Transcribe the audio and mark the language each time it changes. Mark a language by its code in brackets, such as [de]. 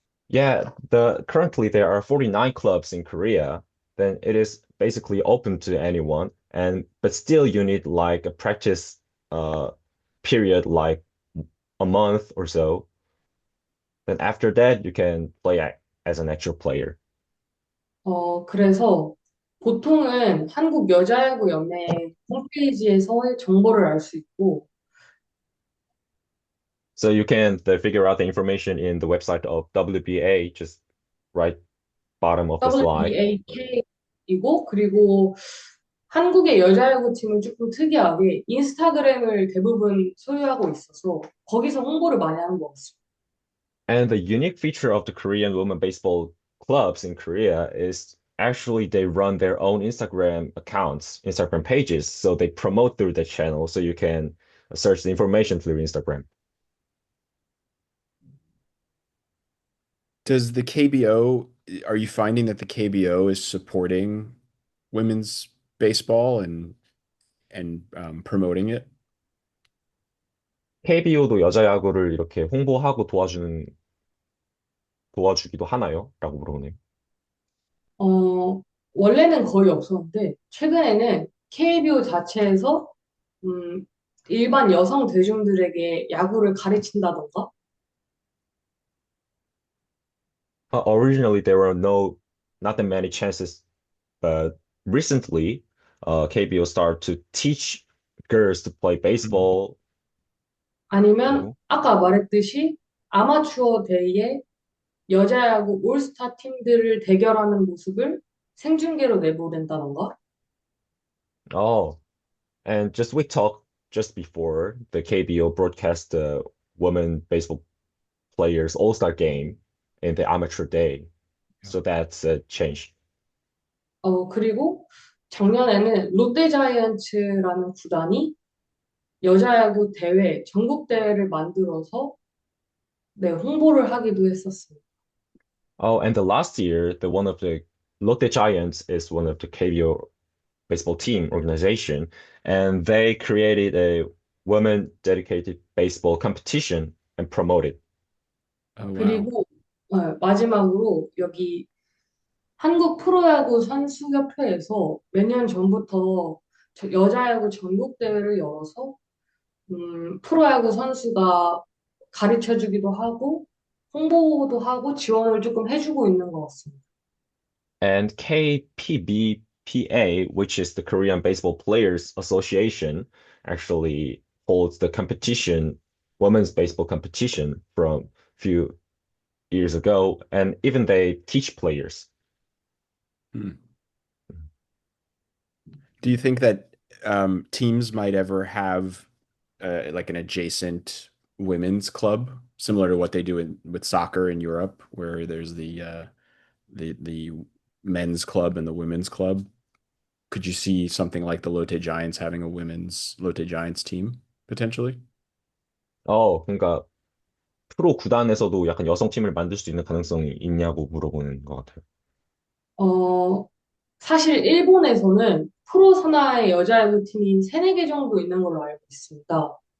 [en] yeah, currently there are 49 clubs in Korea. Then it is basically open to anyone, and but still you need like a practice uh period like a month or so. Then after that you can play as an actual player. [ko] 그래서 보통은 한국 여자야구 연맹 홈페이지에서 정보를 알 수 있고 [en] So you can figure out the information in the website of WBA, just right bottom of the slide. [ko] WBAK이고 그리고 한국의 여자야구 팀은 조금 특이하게 인스타그램을 대부분 소유하고 있어서 거기서 홍보를 많이 하는 것 같습니다. [en] And the unique feature of the Korean women baseball clubs in Korea is actually they run their own Instagram accounts, Instagram pages. So they promote through the channel. So you can search the information through Instagram. Does the KBO, are you finding that the KBO is supporting women's baseball and promoting it? [ko] KBO도 여자 야구를 이렇게 홍보하고 도와주기도 하나요? 라고 물어보네요. 어, 원래는 거의 없었는데 최근에는 KBO 자체에서 음, 일반 여성 대중들에게 야구를 가르친다던가 [en] Originally, there were not that many chances, but recently, KBO started to teach girls to play Mhm. baseball. [ko] 아니면 그리고, 아까 말했듯이 아마추어 대회에 여자야구 올스타 팀들을 대결하는 모습을 생중계로 내보낸다던가 [en] oh, and just we talked just before the KBO broadcast the women baseball players All-Star game in the amateur day. Yeah. So that's a change. [ko] 그리고 작년에는 롯데자이언츠라는 구단이 여자야구 대회, 전국 대회를 만들어서 네, 홍보를 하기도 했었습니다. [en] Oh, and the last year, the one of the Lotte Giants is one of the KBO baseball team organization, and they created a women dedicated baseball competition and promoted. Oh, wow. [ko] 그리고 마지막으로 여기 한국 프로야구 선수협회에서 몇 년 전부터 여자야구 전국 대회를 열어서 프로야구 선수가 가르쳐 주기도 하고 홍보도 하고 지원을 조금 해주고 있는 것 같습니다. [en] And KPBPA, which is the Korean Baseball Players Association, actually holds the competition women's baseball competition from few years ago, and even they teach players. Hmm. Do you think that teams might ever have like an adjacent women's club, similar to what they do with soccer in Europe, where there's the men's club and the women's club? Could you see something like the Lotte Giants having a women's Lotte Giants team potentially? [ko] 그러니까 프로 구단에서도 약간 여성팀을 만들 수 있는 가능성이 있냐고 물어보는 것 같아요. 어, 사실 일본에서는 프로 산하의 여자야구 팀이 세네 개 정도 있는 걸로 알고 있습니다.